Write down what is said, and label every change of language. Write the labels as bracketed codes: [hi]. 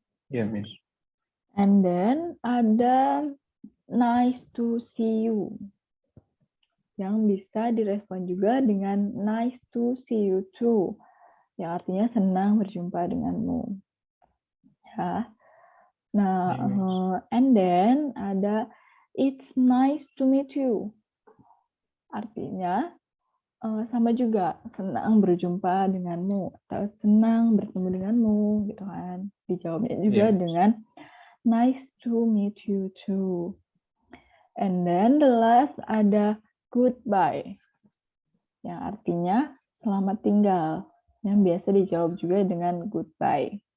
[id] Ya, Miss. [en] And then [id] ada [en] nice to see you, [id] yang bisa direspon juga dengan [en] nice to see you too, [id] yang artinya senang berjumpa denganmu. Ya. [en] Nah, and then ada it's nice to meet you. [id] Artinya sama juga senang berjumpa denganmu atau senang bertemu denganmu gitu kan. Dijawabnya juga dengan [en] nice to meet you too. And then the last [id] ada goodbye, yang artinya selamat tinggal, yang biasa dijawab juga dengan goodbye.